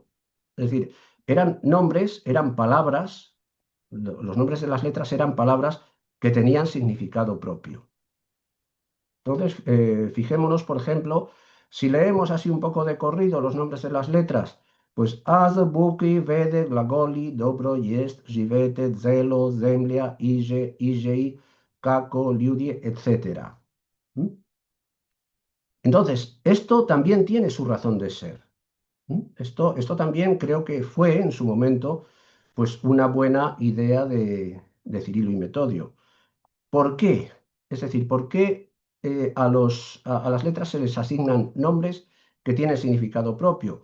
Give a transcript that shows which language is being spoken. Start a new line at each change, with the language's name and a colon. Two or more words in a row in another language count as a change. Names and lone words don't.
Spanish: Es decir, eran nombres, eran palabras, los nombres de las letras eran palabras que tenían significado propio. Entonces, fijémonos, por ejemplo, si leemos así un poco de corrido los nombres de las letras, pues Az, Buki,
Church Slavic: Vede, Glagoli, Dobro, Jest, Živete, Zelo, Zemlia, Ije, Ijei, Kako, Liudie,
Spanish: etc. ¿Mm? Entonces, esto también tiene su razón de ser. Esto también creo que fue en su momento pues una buena idea de Cirilo y Metodio. ¿Por qué? Es decir, ¿por qué a las letras se les asignan nombres que tienen significado propio?